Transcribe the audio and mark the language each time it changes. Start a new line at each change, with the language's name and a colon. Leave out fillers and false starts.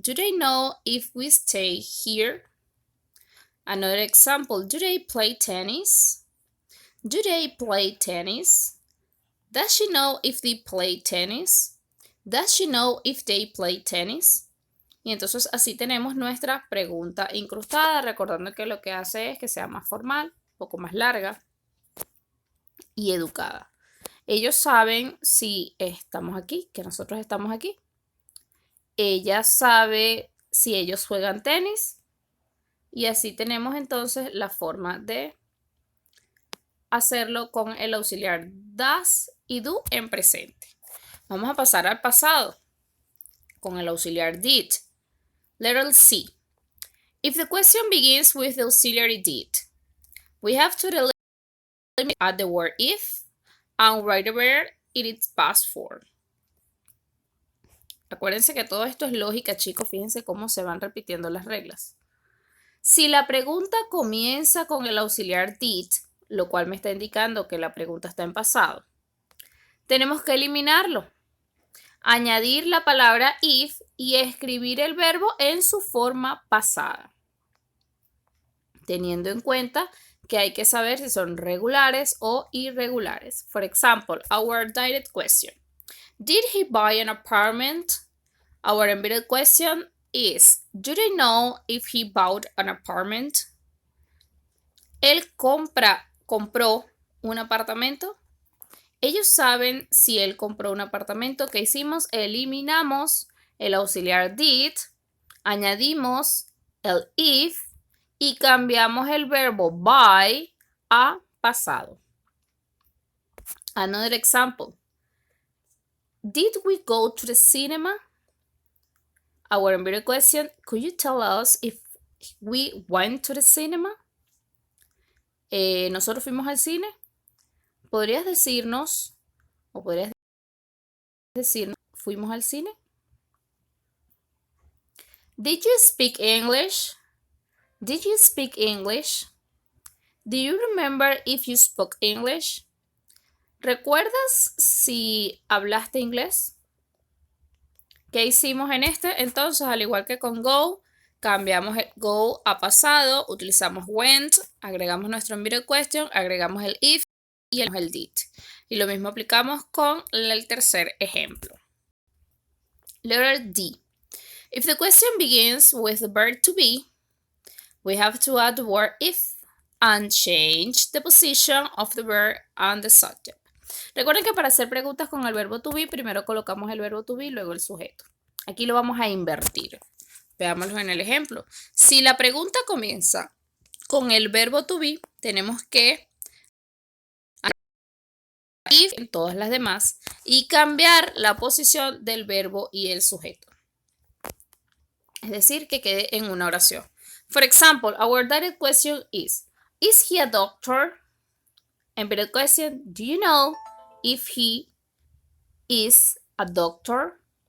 English: Do they know if we stay here? Another example. Do they play tennis? Do they play tennis? Does she know if they play tennis? Does she know if they play tennis?
Spanish: Y entonces así tenemos nuestra pregunta incrustada, recordando que lo que hace es que sea más formal, un poco más larga y educada. Ellos saben si estamos aquí, que nosotros estamos aquí. Ella sabe si ellos juegan tenis. Y así tenemos entonces la forma de hacerlo con el auxiliar does y do en presente. Vamos a pasar al pasado con el auxiliar did.
English: Letter C. If the question begins with the auxiliary did, we have to delimit at the word if and write the verb in its past form.
Spanish: Acuérdense que todo esto es lógica, chicos. Fíjense cómo se van repitiendo las reglas. Si la pregunta comienza con el auxiliar did, lo cual me está indicando que la pregunta está en pasado, tenemos que eliminarlo, añadir la palabra if y escribir el verbo en su forma pasada, teniendo en cuenta que hay que saber si son regulares o irregulares.
English: For example, our direct question. Did he buy an apartment? Our embedded question is, do they know if he bought an apartment?
Spanish: Él compró un apartamento. Ellos saben si él compró un apartamento. ¿Qué hicimos? Eliminamos el auxiliar did, añadimos el if y cambiamos el verbo buy a pasado.
English: Another example. Did we go to the cinema? Our embedded question, could you tell us if we went to the cinema?
Spanish: ¿Nosotros fuimos al cine? ¿Podrías decirnos fuimos al cine?
English: Did you speak English? Did you speak English? Do you remember if you spoke English?
Spanish: ¿Recuerdas si hablaste inglés? ¿Qué hicimos en este? Entonces, al igual que con go, cambiamos el go a pasado, utilizamos went, agregamos nuestro embedded question, agregamos el if y el did. Y lo mismo aplicamos con el tercer ejemplo.
English: Letter D. If the question begins with the verb to be, we have to add the word if and change the position of the verb and the subject.
Spanish: Recuerden que para hacer preguntas con el verbo to be, primero colocamos el verbo to be y luego el sujeto. Aquí lo vamos a invertir. Veámoslo en el ejemplo. Si la pregunta comienza con el verbo to be, tenemos que if en todas las demás y cambiar la posición del verbo y el sujeto. Es decir, que quede en una oración.
English: For example, our direct question is he a doctor? Embedded question, do you know if he is a doctor?